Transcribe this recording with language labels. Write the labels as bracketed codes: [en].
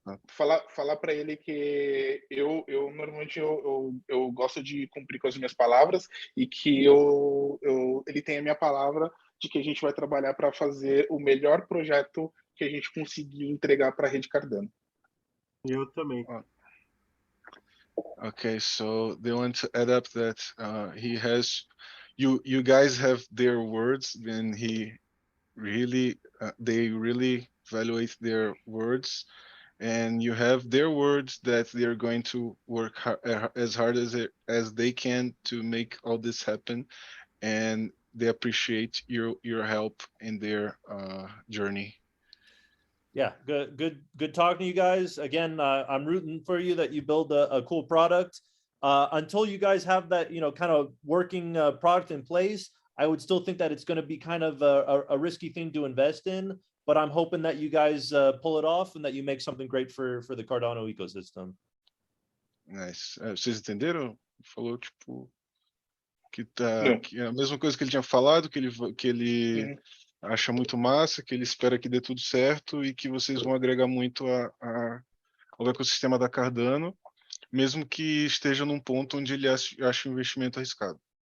[pt] Falar para ele que eu normalmente eu gosto de cumprir com as minhas palavras e que ele tem a minha palavra de que a gente vai trabalhar para fazer o melhor projeto que a gente conseguir entregar para a rede Cardano. Eu também. [en] Okay, so they want to add up that he has you guys have their words, and he really they really evaluate their words, and you have their words that they're going to work as hard as they can to make all this happen, and they appreciate your help in their journey. Yeah, good talking to you guys. Again, I'm rooting for you that you build a cool product. Until you guys have that, kind of working product in place, I would still think that it's going to be kind of a risky thing to invest in, but I'm hoping that you guys pull it off and that you make something great for the Cardano ecosystem. Nice. [pt] Vocês entenderam? Falou, tipo, que é a mesma coisa que ele tinha falado, que ele acha muito massa, que ele espera que dê tudo certo e que vocês vão agregar muito ao ecossistema da Cardano, mesmo que esteja num ponto onde ele acha o investimento arriscado.